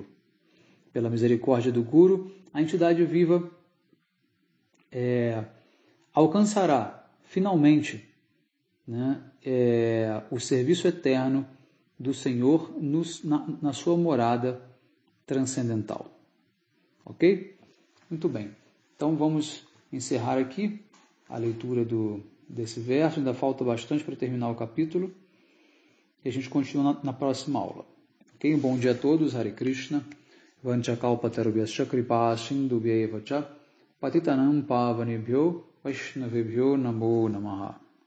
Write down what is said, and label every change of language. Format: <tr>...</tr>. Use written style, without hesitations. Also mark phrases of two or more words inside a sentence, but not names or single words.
<pt>Pela misericórdia do Guru, a entidade viva alcançará, finalmente, né, o serviço eterno do Senhor na sua morada transcendental. Ok? Muito bem. Então vamos encerrar aqui a leitura desse verso. Ainda falta bastante para terminar o capítulo. E a gente continua na próxima aula. Ok? Bom dia a todos. Hare Krishna.</pt> <sa>Vanchakalpatarubhyascha kripa sindubhyeva cha patitanam pavanebhyo vaishnavebhyo namo namaha.</sa>